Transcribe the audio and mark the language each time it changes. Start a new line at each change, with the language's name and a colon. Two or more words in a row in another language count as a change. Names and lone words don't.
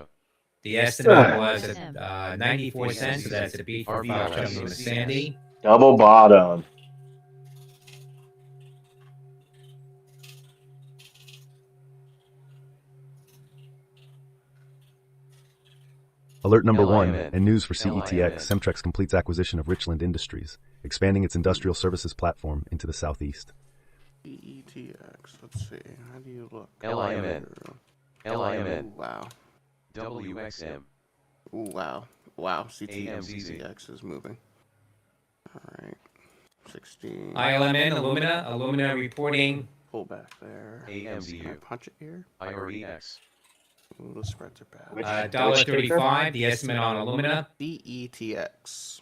English: The estimate was 94 cents, so that's a beat for Papa Charlie and Sandy. Double bottom. Alert number 1 LIMN. and news for LIMN. CETX. Semtrex completes acquisition of Richland Industries, expanding its industrial services platform into the southeast. CETX. Let's see. How do you look? LIMN. LIMN. Ooh, wow. WXM. Ooh, wow. Wow. AMZZ. CETX is moving. All right. 16. ILMN Alumina. Alumina reporting. Pull back there. AMZU. Can I punch it here? IREX. Ooh, the spreads are bad. $1.35. The estimate on alumina CETX